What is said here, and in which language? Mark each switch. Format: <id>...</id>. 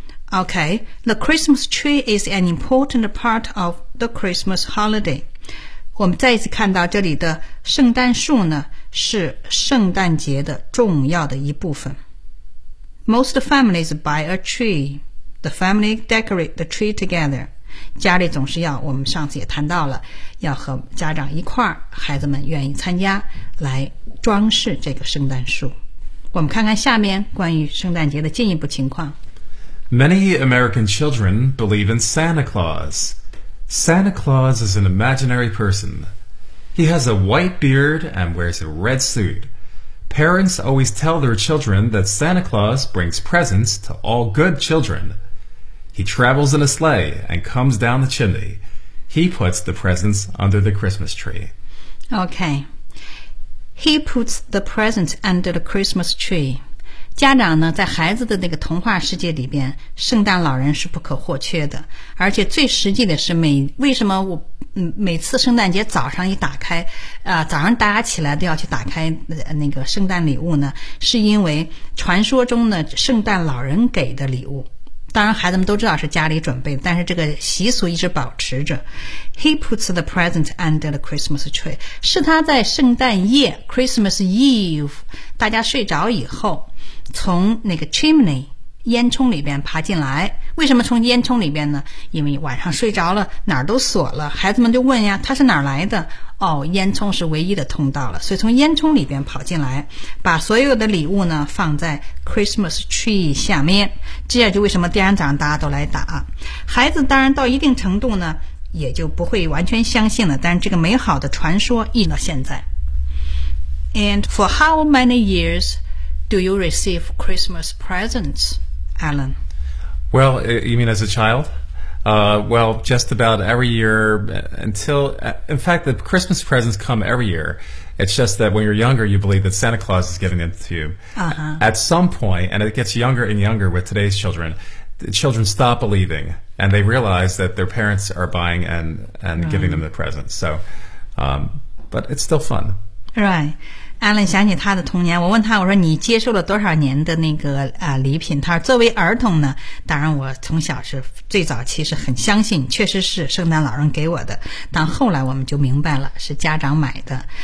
<en>Okay, the Christmas tree is an important part of the Christmas holiday.</en> <zh>我们再一次看到这里的圣诞树呢，是圣诞节的重要的一部分。</zh> <en>Most families buy a tree. The family decorate the tree together.</en> <zh>家里总是要，我们上次也谈到了，要和家长一块儿，孩子们愿意参加，来装饰这个圣诞树。我们看看下面关于圣诞节的进一步情况。</zh> <en>Many American children believe in Santa Claus. Santa Claus is an imaginary person. He has a white beard and wears a red suit. Parents always tell their children that Santa Claus brings presents to all good children. He travels in a sleigh and comes down the chimney. He puts the presents under the Christmas tree. Okay. He puts the presents under the Christmas tree.</en> <zh>家长呢，在孩子的那个童话世界里边，圣诞老人是不可或缺的。而且最实际的是为什么我每次圣诞节早上一打开早上大家起来都要去打开那个圣诞礼物呢，是因为传说中的圣诞老人给的礼物，当然孩子们都知道是家里准备的，但是这个习俗一直保持着。</zh> <en>He puts the present under the Christmas tree</en> <zh>是他在圣诞夜 Christmas Eve 大家睡着以后从那个 chimney 烟囱里边爬进来。为什么从烟囱里边呢？因为晚上睡着了，哪儿都锁了，孩子们就问呀，他是哪儿来的？哦，烟囱是唯一的通道了，所以从烟囱里边跑进来，把所有的礼物呢放在 Christmas tree 下面。这样就为什么第二天早上大家都来打。孩子当然到一定程度呢，也就不会完全相信了，但是这个美好的传说一直到现在。</zh> <en>And for how many years do you receive Christmas presents, Alan? Well, you mean as a child? Well, just about every year until, in fact, the Christmas presents come every year. It's just that when you're younger, you believe that Santa Claus is giving them to you. At some point, and it gets younger and younger with today's children, the children stop believing and they realize that their parents are buying and giving them the presents. So, but it's still fun. Right.</en> <zh>Alan 想起他的童年，我问他，我说你接受了多少年的那个礼品？他说作为儿童呢，当然我从小是最早期是很相信，确实是圣诞老人给我的，但后来我们就明白了是家长买的。</zh>